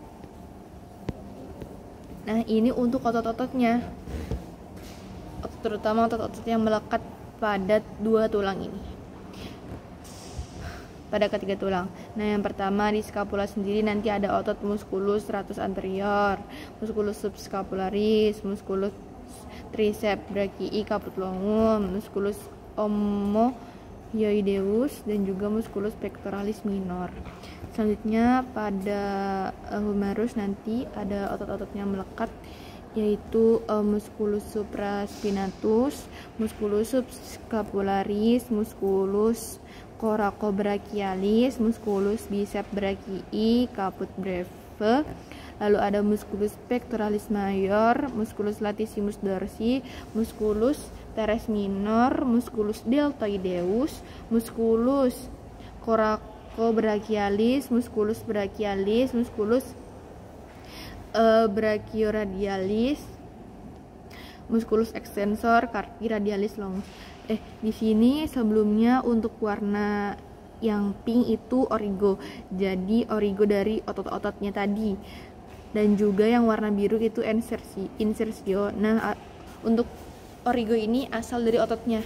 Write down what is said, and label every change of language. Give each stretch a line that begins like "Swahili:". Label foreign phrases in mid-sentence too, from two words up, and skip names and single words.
Indonesian: Nah, ini untuk otot-ototnya, terutama otot-otot yang melekat pada dua tulang ini, pada ketiga tulang. Nah, yang pertama di scapula sendiri nanti ada otot
Latin: musculus stratus anterior, musculus subscapularis, musculus triceps brachii caput longum, musculus omohyoideus,
Indonesian: dan juga
Latin: musculus pectoralis minor.
Indonesian: Selanjutnya pada humerus nanti ada otot-otot yang melekat, yaitu
Latin: musculus supraspinatus, musculus subscapularis, musculus coracobrachialis, musculus biceps brachii caput breve.
Indonesian: Lalu ada
Latin: musculus pectoralis major, musculus latissimus dorsi, musculus teres minor, musculus deltoideus, musculus coracobrachialis, musculus brachialis, musculus brachioradialis, musculus extensor carpi radialis longus.
Indonesian: Di sini sebelumnya untuk warna yang pink itu origo. Jadi origo dari otot-ototnya tadi. Dan juga yang warna biru itu insersio. Nah, untuk origo ini asal dari ototnya.